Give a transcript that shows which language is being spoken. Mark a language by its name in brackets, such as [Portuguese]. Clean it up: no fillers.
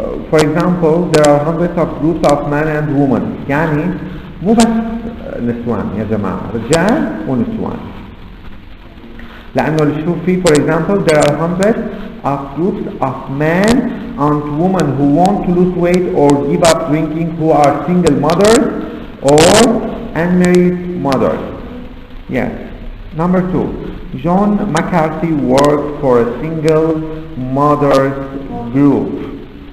[English] For example, there are hundreds of groups of men and women. [Arabic] يعني مو بس نسوان يا جماعة، رجال ونسوان. لأنه اللي شوف فيه [English] for example there are hundreds of groups of men and women who want to lose weight or give up drinking, who are single mothers or unmarried mothers. Yes. Number 2, John McCarthy worked for a single mothers group.